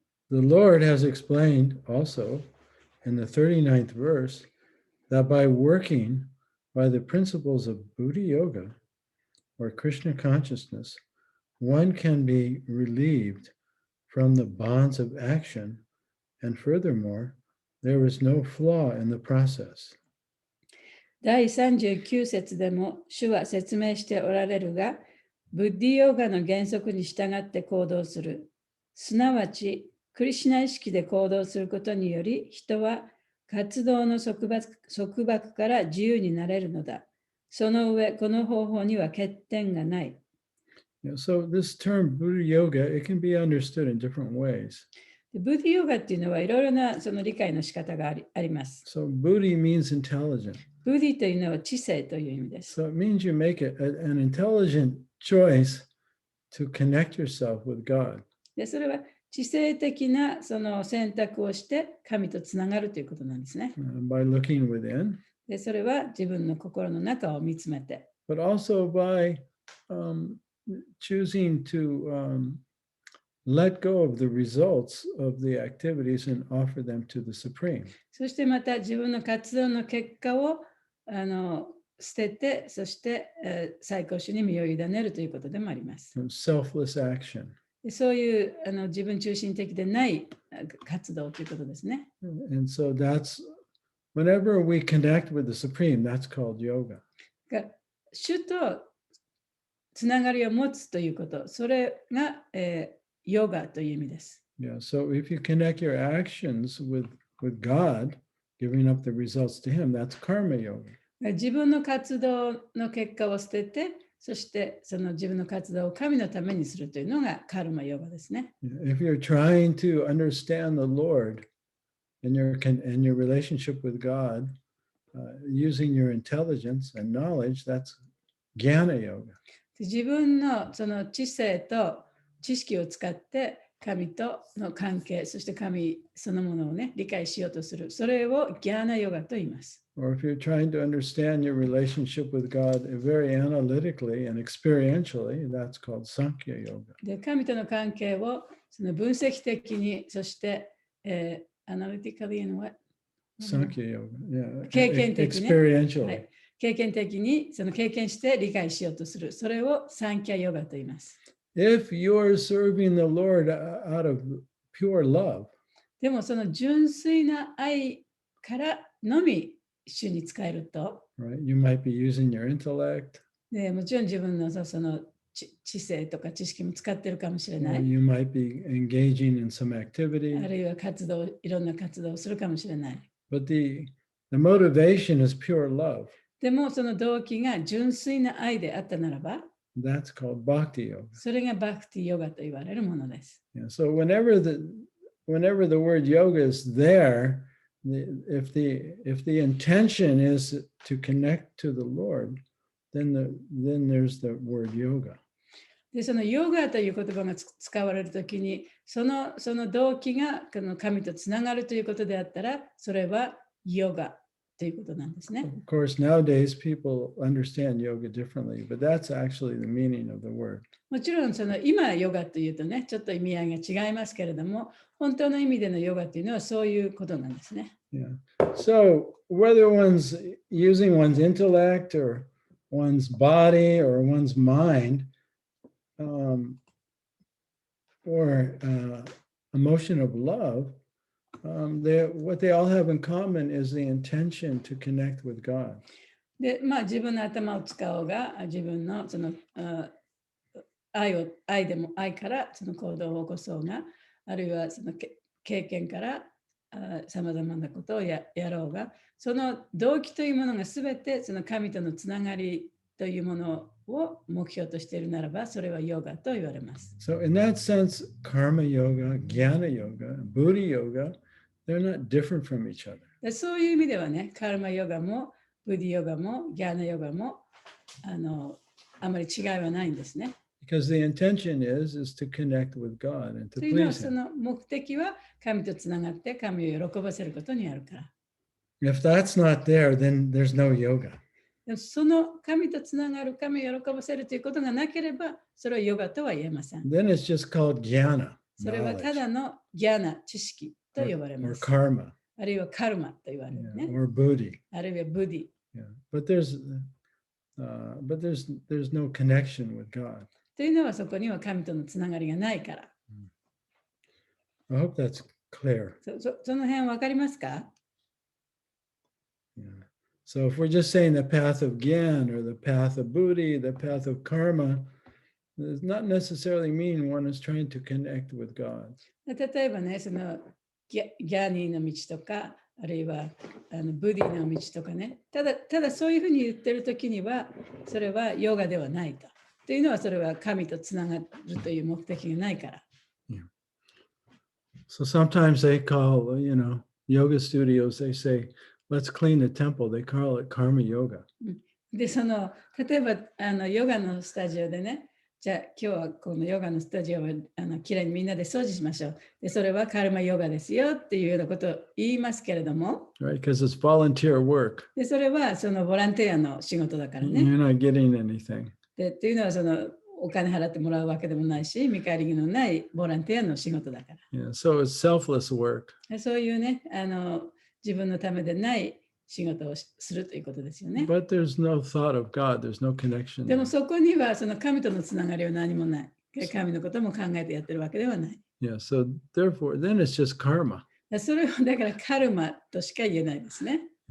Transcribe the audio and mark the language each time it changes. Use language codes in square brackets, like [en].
[en] The Lord has explained also in the 39th verse that by working by the principles of Buddha Yoga or Krishna consciousness, one can be relieved from the bonds of action, and furthermore, there is no flaw in the process. [ja] 第39節でも主は説明しておられるが、ブッディヨガの原則に従って行動する。すなわち、クリシュナ意識で行動することにより、人は活動の束縛から自由になれるのだ。その上、この方法には欠点がない。 [en] So this term Buddha Yoga, it can be understood in different ways. [ja] ブッディヨガっていうのはいろいろなその理解の仕方があります。 [en] So Buddhi means intelligent. [ja] ブッディというのは知性という意味です。 [en] So it means you make an intelligent choice to connect yourself with God. [ja] で、それは知性的なその選択をして神とつながるということなんですね。 [en] By looking within. [ja] で、それは自分の心の中を見つめて。 [en] But also by choosing to let go of the results of the activities and offer them to the Supreme. [ja] そしてまた自分の活動の結果を捨てて、そして、最高主に身を委ねるということでもあります。 [en] Selfless action. [ja] でそういう自分中心的でない活動ということですね。 [en] And so that's whenever we connect with the Supreme, that's called yoga. [ja] 主とつながりを持つということ、それが、ヨガという意味です。 [en] Yeah, so if you connect your actions with God, giving up the results to Him, that's karma yoga. [ja] 自分の活動の結果を捨てて、そしてその自分の活動を神のためにするというのがカルマヨガですね。 [en] If you're trying to understand the Lord and your relationship with God, using your intelligence and knowledge, that's jnana yoga. [ja] 自分のその知性と知識を使って神との関係、そして神そのものをね、理解しようとする。それをギャーナヨガと言います。 [en] Or if you're trying to understand your relationship with God very analytically and experientially, that's called Sankhya Yoga. [ja] で、神との関係をその分析的に、そして、 [en] analytically and what? Sankhya Yoga, yeah. [ja] 経験的に、 [en] experientially. [ja] はい、経験的にその経験して理解しようとする。それをサンキャヨガと言います。 [en] If you're serving the Lord out of pure love, [ja] でもその純粋な愛からのみ主に使えると、 [en] right? You might be using your intellect. [ja] でもちろん自分のその知性とか知識も使ってるかもしれない。 [en] You might be engaging in some activity. [ja] あるいはいろんな活動をするかもしれない。 [en] But the motivation is pure love. [ja] でもその動機が純粋な愛であったならば、 [en] That's called bhakti yoga. [ja] それがバクティヨガと言われるものです。 [en] Yeah, so whenever the word yoga is there, if the intention is to connect to the Lord, then there's the word yoga. [ja] で、そのヨガという言葉が使われるときに、その動機が神とつながるということであったら、それはヨガということなんですね。 [en] Of course, nowadays people understand yoga differently, but that's actually the meaning of the word. [ja] もちろん今ヨガというとね、ちょっと意味合いが違いますけれども、本当の意味でのヨガというのはそういうことなんですね。 [en] Yeah. So whether one's using one's intellect or one's body or one's mind, or emotion of love, what they all have in common is the intention to connect with God. [ja] で、自分の頭を使おうが、自分のその愛からその行動を起こそうが、あるいはその経験からさまざまなことをやろうが、その動機というものがすべてその神とのつながりというものを目標としているならば、それはヨガと言われます。 [en] So in that sense, karma yoga, jnana yoga, buddhi yoga, they're not different from each other. [ja] そういう意味ではね、カルマヨガもブディヨガもギャーナヨガもあまり違いはないんですね。 [en] Because the intention is to connect with God and to [ja] というのは [en] please [ja] そ [en] Him. [ja] の目的は神とつながって神を喜ばせることにあるから。 [en] If that's not there, then there's no yoga. [ja] でもその神とつながる、神を喜ばせるということがなければ、それはヨガとは言えません。 [en] Then it's just called jnana, [ja] それはた [en] knowledge, [ja] だのギャーナ、知識と呼ばれ [en] or [ja] ます。 [en] karma, [ja] あるいはカルマと言われる [en] yeah, [ja] ね。 [en] or buddhi. [ja] あるいはブディ。 [en] Yeah. But there's no connection with God. [ja] というのはそこには神とのつながりがないから。 [en] I hope that's clear. [ja] その辺わかりますか？ [en] Yeah. So if we're just saying the path of gyan or the path of buddhi, the path of karma, does not necessarily mean one is trying to connect with God. [ja] 例えばね、そのギャーニーの道とか、あるいはブディの道とかね、ただそういうふうに言ってるときには、それはヨガではないと。というのは、それは神とつながるという目的がないから。 [en] Yeah. So sometimes they call, yoga studios, they say, let's clean the temple. They call it karma yoga. [ja] で、例えばヨガのスタジオでね、じゃあ今日はこのヨガのスタジオはきれいにみんなで掃除しましょう。で、それはカルマヨガですよっていうようなことを言いますけれども、 [en] Right? Because it's volunteer work. [ja] で、それはそのボランティアの仕事だからね。 [en] You're not getting anything. [ja] でっていうのはそのお金払ってもらうわけでもないし、見返りのないボランティアの仕事だから。 [en] Yeah. So it's selfless work. [ja] でそういうね、自分のためでない仕事をするということですよね。 [en] But there's no thought of God. There's no connection. [ja] でも [en] there. [ja] そこにはその神とのつながりは何もない。神のことも考えてやってるわけではない。 [en] Yeah. So therefore, then it's just karma. [ja] それはだからカルマとしか言えないですね。